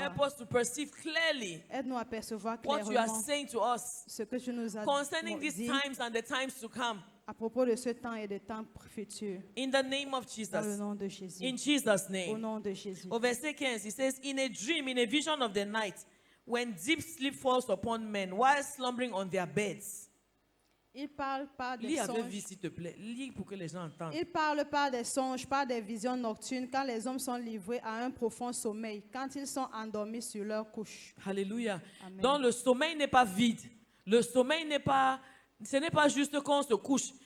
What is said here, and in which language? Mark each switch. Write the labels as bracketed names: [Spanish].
[English] Help us to perceive clearly [French] Aide-nous à percevoir [English] what you are [French] clairement [English] saying to us [French] ce que tu nous as [English] concerning these [French] dit [English] times and the times to come. [French] à propos de ce temps et des temps futurs. [English] In the name of [French] Dans le [English] Jesus. [French] nom de Jésus. [English] In Jesus' [French] Au [English] name. [French] nom de Jésus. Au verset 15, [English] it says, in a dream, in a vision of the night, when deep sleep falls upon men while slumbering on their beds. [French] Il parle pas des Lis avec vie, songes. s'il te plaît. Lis pour que les gens entendent. Il parle pas des songes, pas des visions nocturnes, quand les hommes sont livrés à un profond sommeil, quand ils sont endormis sur leur couche. Alléluia. Amen. Donc le sommeil n'est pas vide. Le sommeil ce n'est pas juste quand on se couche.